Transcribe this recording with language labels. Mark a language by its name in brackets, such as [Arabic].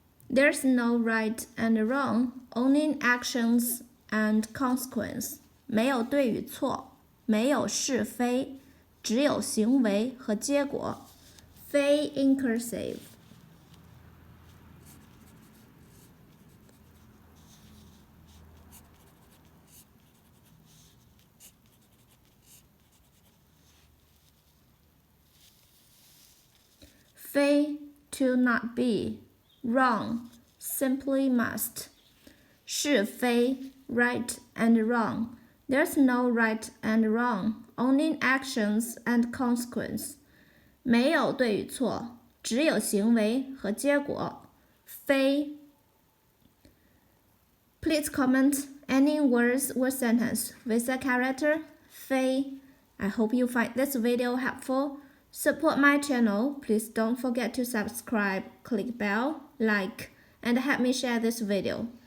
[English] There's no right and wrong, only actions and consequence. [Chinese] 没有对与错，没有是非，只有行为和结果。 [English] 非 in cursive. Fei to not be. Wrong, simply must. 是非 right and wrong. There's no right and wrong, only actions and consequence. [Chinese] 没有对与错，只有行为和结果。 [English] 非 Please comment any words or sentence with the character 非. I hope you find this video helpful. Support my channel. Please don't forget to subscribe, click bell, like, and help me share this video.